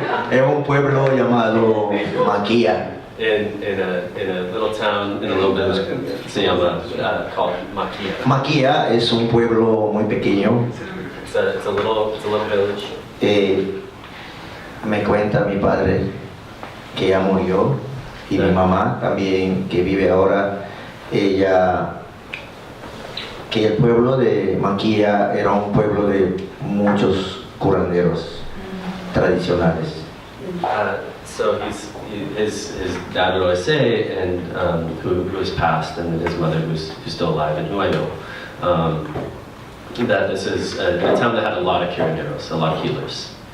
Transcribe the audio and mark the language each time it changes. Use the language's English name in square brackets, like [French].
[Spanish] En un pueblo llamado Maquia. [English] In a little town in a little village [Spanish] se llama [English] called Maquia. [Spanish] Maquia es un pueblo muy pequeño. [English] It's a little village. [Spanish] Me cuenta mi padre que ya murió y mi mamá también que vive ahora. Ella que el pueblo de Maquia era un pueblo de muchos curanderos tradicionales. [English] So his dad would always say, and who has passed, and his mother who's still alive, and who I know, that this is a town that had a lot of curanderos, a lot of healers.